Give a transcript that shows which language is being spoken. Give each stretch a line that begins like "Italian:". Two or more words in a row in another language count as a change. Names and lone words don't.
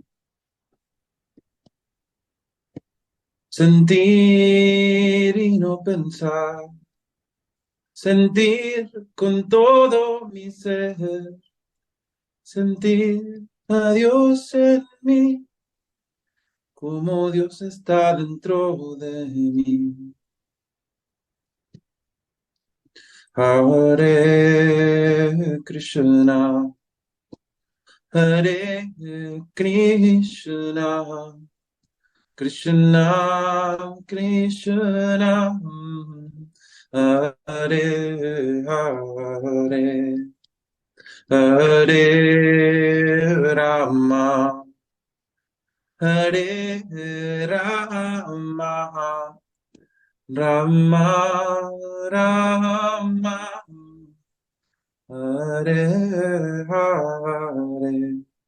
Spanish: Sentir y no pensar, sentir con todo mi ser, sentir a Dios en mí, como Dios está dentro de mí. Hare Krishna, Hare Krishna, Krishna Krishna, Hare Hare, Hare Rama, Hare Rama, Rama Rama, Hare Hare.